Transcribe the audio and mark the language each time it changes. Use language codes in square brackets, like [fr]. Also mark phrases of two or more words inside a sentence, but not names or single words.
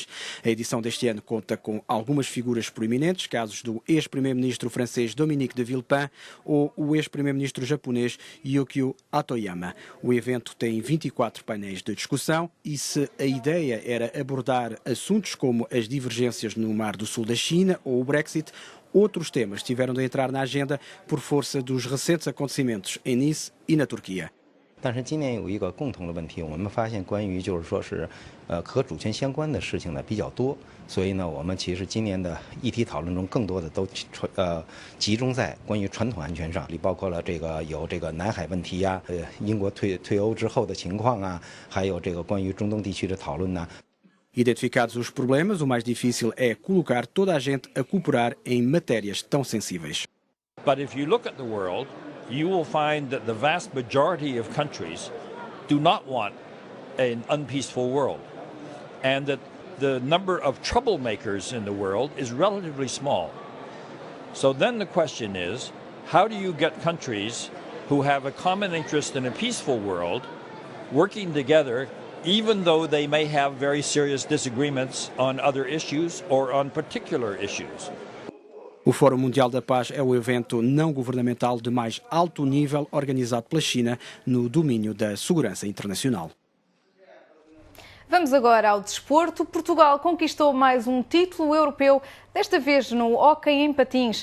[pt] A edição deste ano conta com algumas figuras proeminentes, casos do ex-primeiro-ministro francês Dominique de Villepin ou o ex-primeiro-ministro japonês Yukio Hatoyama. O evento tem 24 painéis de discussão e se a ideia era abordar assuntos como as divergências no Mar do Sul da China ou o Brexit, outros temas tiveram de entrar na agenda por força dos recentes acontecimentos em Nice e na Turquia. [zh] 但是今年有一个共同的问题，我们发现关于和主权相关的事情呢比较多，所以呢，我们其实今年的议题讨论中更多的都集中在关于传统安全上，里包括了有南海问题呀，英国退欧之后的情况啊，还有关于中东地区的讨论呐。 [pt] Identificados os problemas, o mais difícil é colocar toda a gente a cooperar em matérias tão sensíveis. [en] But if you look at the world, you will find that the vast majority of countries do not want an unpeaceful world, and that the number of troublemakers in the world is relatively small. So then the question is, how do you get countries who have a common interest in a peaceful world working together, even though they may have very serious disagreements on other issues or on particular issues? [pt] O Fórum Mundial da Paz é o evento não governamental de mais alto nível organizado pela China no domínio da segurança internacional. Vamos agora ao desporto. Portugal conquistou mais um título europeu, desta vez no hóquei em patins.